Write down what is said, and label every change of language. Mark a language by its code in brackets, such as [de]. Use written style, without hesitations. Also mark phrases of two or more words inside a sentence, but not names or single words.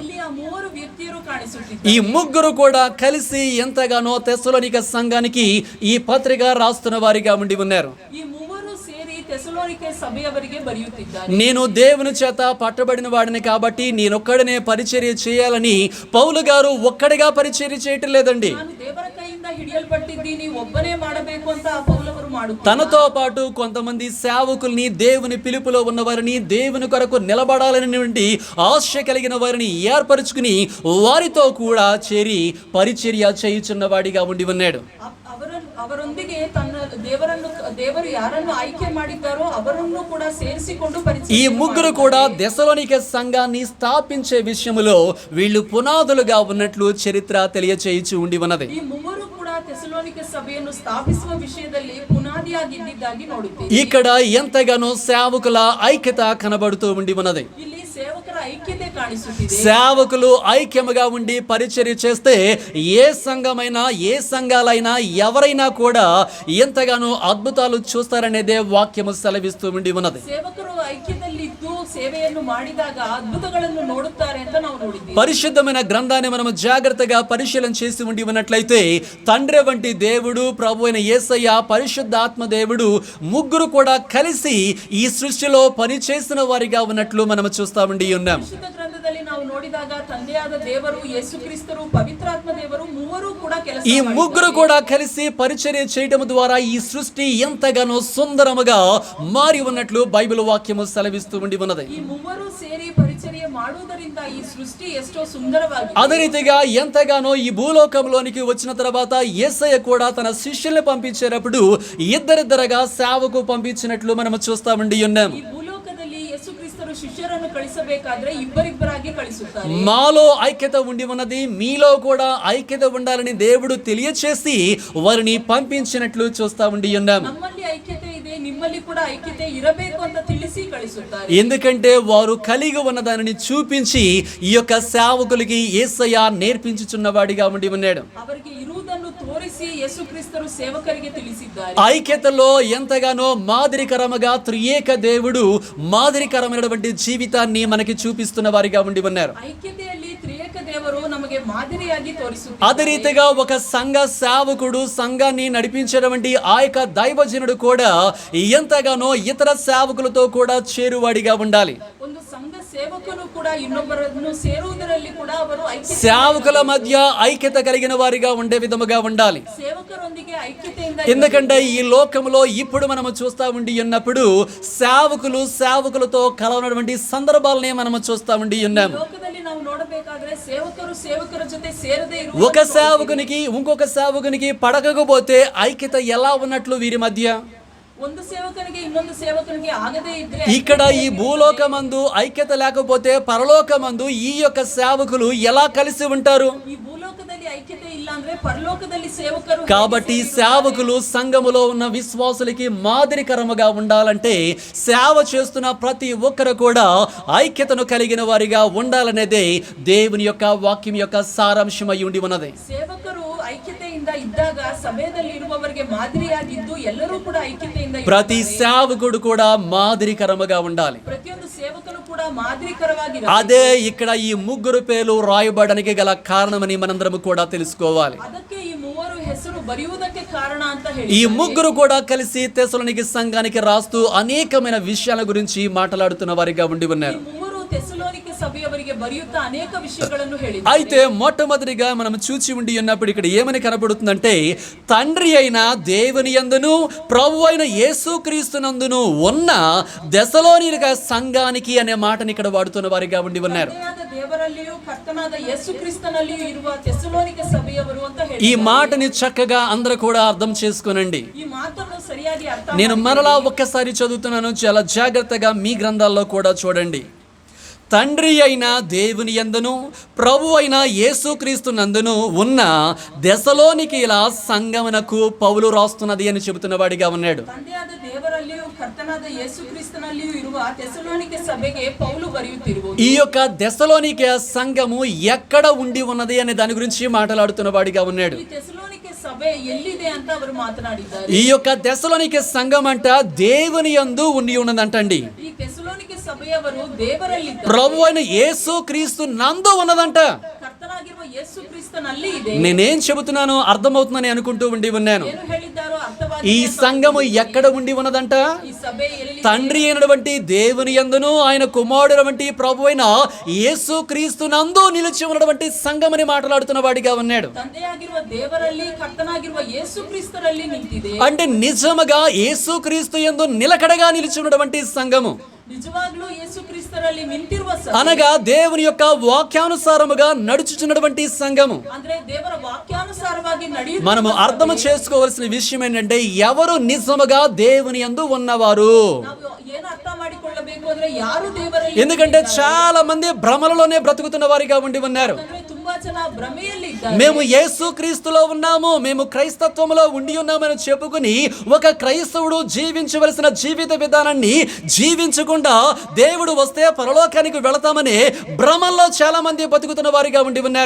[kn] ಇಲ್ಲಿ ಆ ಮೂವರು ವ್ಯಕ್ತಿಯರು ಕಾಣಿಸುತ್ತಿದ್ದಾರೆ. [te] ఈ ముగ్గురు కూడా కలిసి ఎంతగానో తెస్సలోనిక సంఘానికి ఈ పత్రిక రాస్తున్న వారిగా ఉండి ఉన్నారు. [kn] ಈ ಮೂವರು ಸೇರಿ తెసలోనికే ಸಭೆಯವರಿಗೆ ಬರೆಯುತ್ತಿದ್ದಾರೆ. [te] నేను దేవుని చేత పట్టబడిన వాడిని కాబట్టి నేనొక్కడనే పరిచర్య చేయాలని పౌలు గారు ఒక్కడిగా పరిచర్య చేయటం లేదండి. [kn] ನಾನು ದೇವರ ಕೈಯಿಂದ ಹಿಡಿಯಲ್ಪಟ್ಟಿದ್ದೀನಿ, ಒಬ್ಬನೇ ಮಾಡಬೇಕು ಅಂತ ಆ ಪೌಲವರು ಮಾಡುತ್ತಾರೆ. [te] తనతో పాటు కొంతమంది సేవకుల్ని, దేవుని పిలుపులో ఉన్నవారిని, దేవుని కొరకు నిలబడాలనేటువంటి ఆశ కలిగిన వారిని ఏర్పరచుకుని వారితో కూడా చేరి పరిచర్య చేయుచున్న వాడిగా ఉండి ఉన్నాడు. [kn] ಅವರೊಂದಿಗೆ ತನ್ನ ದೇವರು ಯಾರನ್ನು ಆಯ್ಕೆ ಮಾಡಿದ್ದಾರೋ ಅವರನ್ನು ಕೂಡ ಸೇರಿಸಿಕೊಂಡು [te] ఈ ముగ్గురు కూడా తెస్సలోనిక సంఘాన్ని స్థాపించే విషయంలో వీళ్ళు పునాదులుగా ఉన్నట్లు చరిత్ర తెలియచేయుచు ఉండి ఉన్నది. [kn] ಈ ಮೂವರು ಕೂಡ తెసలోనిక సభೆಯನ್ನು ಸ್ಥಾಪಿಸುವ ವಿಷಯದಲ್ಲಿ పునాదిಯಾಗಿದ್ದಾಗಿ ನೋಡುತ್ತೇವೆ. [te] ఇక్కడ ఎంతగానో సేవకుల ఐక్యత కనబడుతూ ఉండి ఉన్నది. [kn] ಇಲ್ಲಿ ಸೇವಕರ ಐಕ್ಯತೆ ಕಾಣಿಸುತ್ತಿದೆ. [te] సేవకులు ఐక్యముగా ఉండి పరిచర్య చేస్తే ఏ సంఘమైనా, ఏ సంఘాలైనా, ఎవరైనా కూడా ఎంతగానో అద్భుతాలు చూస్తారనేదే వాక్యము సెలవిస్తూ ఉండి ఉన్నది. [kn] ಸೇವಕರು ಐಕ್ಯದಲ್ಲಿ ಇದ್ದು ಸೇವೆಯನ್ನು ಮಾಡಿದಾಗ ಅದ್ಭುತಗಳನ್ನು ನೋಡುತ್ತಾರೆ ಅಂತ ನಾವು ನೋಡಿದ್ದೀವಿ. [te] పరిశుద్ధమైన గ్రంథాన్ని మనము జాగ్రత్తగా పరిశీలన చేసి ఉండి ఉన్నట్లయితే తండ్రి వంటి దేవుడు, ప్రభు అయిన యేసయ్య, పరిశుద్ధాత్మ దేవుడు ముగ్గురు కూడా కలిసి ఈ సృష్టిలో పనిచేసిన వారిగా ఉన్నట్లు మనము చూస్తా ఉండి ఉన్నాం. [kn] ಪರಿಶುದ್ಧ ಗ್ರಂಥದಲ್ಲಿ ನಾವು ನೋಡಿದಾಗ ತಂದೆಯಾದ ದೇವರು, ಯೇಸು ಕ್ರಿಸ್ತರು, ಪವಿತ್ರಾತ್ಮ ದೇವರು ಮೂವರು ಕೂಡ ಕೆಲಸ [te] ఈ ముగ్గురు కూడా కలిసి పరిచర్య చేయడం ద్వారా ఈ సృష్టి ఎంతగానో సుందరముగా మారి ఉన్నట్లు బైబిల్ వాక్యము సెలవిస్తూ ఉండి ఉన్నది. [kn] ಈ ಮೂವರು ಸೇರಿ ಪರಿಚರ್ಯ ಮಾಡುವುದರಿಂದ ಈ ಸೃಷ್ಟಿ ಎಷ್ಟೋ ಸುಂದರವಾಗಿದೆ. [te] అదే రీతిగా ఎంతగానో ఈ భూలోకంలోనికి వచ్చిన తర్వాత యేసయ్య కూడా తన శిష్యుల్ని పంపించేటప్పుడు ఇద్దరిద్దరుగా సేవకు పంపించినట్లు మనం చూస్తామండి ఉన్నాం. [kn] ಈ ಭೂಲೋಕದಲ್ಲಿ ಯೇಸು ಕ್ರಿಸ್ತರು ಶಿಷ್ಯರನ್ನು ಕಳಿಸಬೇಕಾದ್ರೆ ಇಬ್ಬರಿಬ್ಬರಾಗಿ ಕಳಿಸುತ್ತಾರೆ. [te] మాలో ఐక్యత ఉండి ఉన్నది, మీలో కూడా ఐక్యత ఉండాలని దేవుడు తెలియచేసి వారిని పంపించినట్లు చూస్తా ఉండి ఉన్నాం. [kn] ನಮ್ಮಲ್ಲಿ ಐಕ್ಯತೆ ಇದೆ, ನಿಮ್ಮಲ್ಲಿ ಕೂಡ ಐಕ್ಯತೆ ಇರಬೇಕು ಅಂತ ತಿಳಿಸಿ ಕಳಿಸುತ್ತಾರೆ. [te] ఎందుకంటే వారు కలిగి ఉన్న దానిని చూపించి ఈ యొక్క సేవకులకి యేసయ్య నేర్పించుచున్నవాడిగా ఉండి ఉన్నాడు. [kn] ಅವರಿಗೆ ಇರುವುದನ್ನು ತೋರಿಸಿ ಯೇಸು ಕ್ರಿಸ್ತರು ಸೇವಕರಿಗೆ ತಿಳಿಸಿದ್ದಾರೆ. [te] ఐక్యతలో ఎంతగానో మాదిరికరముగా త్రియేక దేవుడు మాదిరికరమైనటువంటి జీవితాన్ని మనకి చూపిస్తున్న వారిగా ఉండి ఉన్నారు. [kn] ಐಕ್ಯತೆಯಲ್ಲಿ ತ್ರಿಯೇಕ ದೇವರು ನಮಗೆ ಮಾದರಿಯಾಗಿ ತೋರಿಸುತ್ತಾರೆ. [te] అదే రీతిగా ఒక సంఘ సేవకుడు సంఘాన్ని నడిపించేటువంటి ఆ యొక్క దైవజనుడు కూడా ఎంతగానో ఇతర సేవకులతో కూడా చేరువాడిగా ఉండాలి. [kn] ಒಂದು ಸಂಘ ಸೇವಕನು ಕೂಡ ಇನ್ನೊಬ್ಬರನ್ನು ಸೇರುವುದರಲ್ಲಿ ಕೂಡ ಅವರು [te] సేవకుల మధ్య ఐక్యత కలిగిన వారిగా ఉండే విధముగా ఉండాలి. [kn] ಸೇವಕರೊಂದಿಗೆ ಐಕ್ಯತೆಯಿಂದ [te] ఎందుకంటే ఈ లోకంలో ఇప్పుడు మనము చూస్తా ఉండి ఉన్నప్పుడు సేవకులతో కలవనటువంటి సందర్భాలనే మనము చూస్తా ఉండి ఉన్నాము. [kn] ಲೋಕದಲ್ಲಿ ನಾವು ನೋಡಬೇಕಾದ್ರೆ ಸೇವಕರು ಸೇವಕರ ಜೊತೆ ಸೇರದೇ ಇರುವ [te] ఒక సేవకునికి ఇంకొక సేవకునికి పడకపోతే ఐక్యత ఎలా ఉన్నట్లు వీరి మధ్య? [kn] ಒಂದು ಸೇವಕನಿಗೆ ಇನ್ನೊಂದು ಸೇವಕನಿಗೆ ಆಗದೇ ಇದ್ರೆ [te] ఇక్కడ ఈ భూలోకమందు ఐక్యత లేకపోతే పరలోకమందు ఈ యొక్క సేవకులు ఎలా కలిసి ఉంటారు? [kn] ಈ ಭೂಲೋಕದಲ್ಲಿ ಐಕ್ಯತೆ ಇಲ್ಲ ಅಂದ್ರೆ ಪರಲೋಕದಲ್ಲಿ ಸೇವಕರು [te] కాబట్టి సేవకులు సంఘములో ఉన్న విశ్వాసులకి మాదిరికరముగా ఉండాలంటే సేవ చేస్తున్న ప్రతి ఒక్కరు కూడా ఐక్యతను కలిగిన వారిగా ఉండాలనేదే దేవుని యొక్క వాక్యం యొక్క సారాంశమై ఉండి ఉన్నది. [kn] ಸೇವಕರು ಐಕ್ಯತೆಯಿಂದ ಇದ್ದಾಗ ಸಭೆಯಲ್ಲಿ ಇರುವವರಿಗೆ ಮಾದರಿಯಾಗಿದ್ದು ಎಲ್ಲರೂ ಕೂಡ ಐಕ್ಯತೆಯಿಂದ [te] ప్రతి సేవకుడు కూడా మాదిరికరముగా ఉండాలి. [kn] ಪ್ರತಿಯೊಂದು ಸೇವಕನು ಕೂಡ ಮಾದರಿಕರವಾಗಿ [te] అదే ఇక్కడ ఈ ముగ్గురు పేర్లు రాయబడడానికి గల కారణమని మనందరం కూడా తెలుసుకోవాలి. [kn] ಅದಕ್ಕೆ ಈ ಮೂವರು ಹೆಸರು ಬರೆಯುವುದಕ್ಕೆ ಕಾರಣ ಅಂತ ಹೇಳಿ [te] ఈ ముగ్గురు కూడా కలిసి తెస్సలోనిక సంఘానికి రాస్తూ అనేకమైన విషయాల గురించి మాట్లాడుతున్న వారిగా ఉండి ఉన్నారు. [kn] ಮೂವರು ಥೆಸಲೋನಿಕೆ ಸಭೆಯವರಿಗೆ ಬರೆಯುತ್ತಾ ಅನೇಕ ವಿಷಯಗಳನ್ನು ಹೇಳಿದ್ದಾರೆ. [te] అయితే మొట్టమొదటిగా మనం చూచి ఉండి ఉన్నప్పుడు ఇక్కడ ఏమని కనబడుతుందంటే తండ్రి అయిన దేవుని యందును ప్రభు అయిన యేసుక్రీస్తునందును ఉన్న తెస్సలోనిక సంఘానికి అనే మాటని ఇక్కడ వాడుతున్న వారిగా ఉండి ఉన్నారు. [kn] ತಂದೆಯಾದ ದೇವರಲ್ಲಿಯೂ ಕರ್ತನಾದ ಯೇಸು ಕ್ರಿಸ್ತನಲ್ಲಿಯೂ ಇರುವ ಥೆಸಲೋನಿಕೆ ಸಭೆಯವರು ಅಂತ ಹೇಳಿ [te] ఈ మాటని చక్కగా అందరూ కూడా అర్థం చేసుకోనండి. [kn] ಈ ಮಾತನ್ನು ಸರಿಯಾಗಿ ಅರ್ಥ [te] నేను మరలా ఒక్కసారి చదువుతున్నాను, చాలా జాగ్రత్తగా మీ గ్రంథాల్లో కూడా చూడండి. తండ్రి అయిన దేవుని యందును ప్రభు అయిన యేసుక్రీస్తు నందును ఉన్న తెస్సలోనికీల సంఘమునకు పౌలు రాస్తున్నది అని చెబుతున్న వాడిగా ఉన్నాడు. [kn] ತಂದೆಯಾದ ದೇವರಲ್ಲಿಯೂ ಕರ್ತನಾದ ಯೇಸು ಕ್ರಿಸ್ತನಲ್ಲಿಯೂ ಇರುವ ಥೆಸಲೋನಿಕೆ ಸಭೆಗೆ ಪೌಲು ಬರೆಯುತ್ತಿರುವುದು. [te] ఈ యొక్క తెస్సలోనిక సంఘము ఎక్కడ ఉండి ఉన్నది అనే దాని గురించి మాట్లాడుతున్న వాడిగా ఉన్నాడు. [kn] ಈ ಥೆಸಲೋನಿಕೆ ಸಭೆ ಎಲ್ಲಿದೆ ಅಂತ ಅವರು ಮಾತನಾಡಿದ್ದಾರೆ. [te] ఈ యొక్క తెస్సలోనిక సంఘం అంట దేవుని యందు ఉండి ఉన్నదంటండి. [kn] ಈ ಥೆಸಲೋನಿಕೆ ಸಭೆಯವರು ದೇವರಲ್ಲಿದ್ದಾರೆ. [te] ప్రభు అయిన యేసుక్రీస్తు నందు ఉన్నదంట. [kn] ಕರ್ತನಾಗಿರುವ ಯೇಸು ಕ್ರಿಸ್ತನಲ್ಲಿ ಇದೆ. [te] నేనేం చెబుతున్నానో అర్థమవుతుందని అనుకుంటూ ఉండి ఉన్నాను. [kn] ಏನು ಹೇಳಿದ್ದಾರೋ ಅರ್ಥವಾಗಿ [te] ఈ సంఘము ఎక్కడ ఉండి ఉన్నదంట? [kn] ಈ ಸಭೆ ಎಲ್ಲಿ [te] తండ్రి అయినటువంటి దేవుని యందును ఆయన కుమారుడటువంటి ప్రభు అయిన యేసుక్రీస్తు నందు నిలిచి ఉన్నటువంటి సంఘమని మాట్లాడుతున్న వాడిగా ఉన్నాడు. [kn] ತಂದೆಯಾಗಿರುವ ದೇವರಲ್ಲಿ ಕರ್ತನಾಗಿರುವ ಯೇಸು ಕ್ರಿಸ್ತರಲ್ಲಿ ನಿಂತಿದೆ. [te] అంటే నిజముగా యేసుక్రీస్తు యందు నిలకడగా నిలిచి ఉన్నటువంటి సంఘము, [kn] ನಿಜವಾಗ್ಲೂ ಯೇಸು ಕ್ರಿಸ್ತರಲ್ಲಿ ನಿಂತಿರುವ ಸಭೆ [te] అనగా దేవుని యొక్క వాక్యానుసారముగా నడుచుచున్నటువంటి సంఘము. [kn] ಅಂದ್ರೆ ದೇವರ ವಾಕ್ಯಾನುಸಾರವಾಗಿ ನಡೆಯುವ [te] మనము అర్థం చేసుకోవాల్సిన విషయం ఏంటంటే ఎవరు నిజముగా దేవుని యందు ఉన్నవారు. [kn] ನಾವು ಏನು ಅರ್ಥ ಮಾಡಿಕೊಳ್ಳಬೇಕು ಅಂದ್ರೆ ಯಾರು ದೇವರಲ್ಲಿ [te] ఎందుకంటే చాలా మంది భ్రమలలోనే బ్రతుకుతున్న వారిగా ఉండి ఉన్నారు. [kn] ಅಂದ್ರೆ ತುಂಬಾ ಜನ ಭ್ರಮೆಯಲ್ಲಿ ಇದ್ದಾರೆ. [te] మేము యేసుక్రీస్తులో ఉన్నాము, మేము క్రైస్తత్వంలో ఉండి ఉన్నామని చెప్పుకుని ఒక క్రైస్తవుడు జీవించవలసిన జీవిత విధానాన్ని జీవించకుండా దేవుడు వస్తే పరలోకానికి వెళతామని భ్రమల్లో చాలా మంది బతుకుతున్న వారిగా ఉండి ఉన్నారు.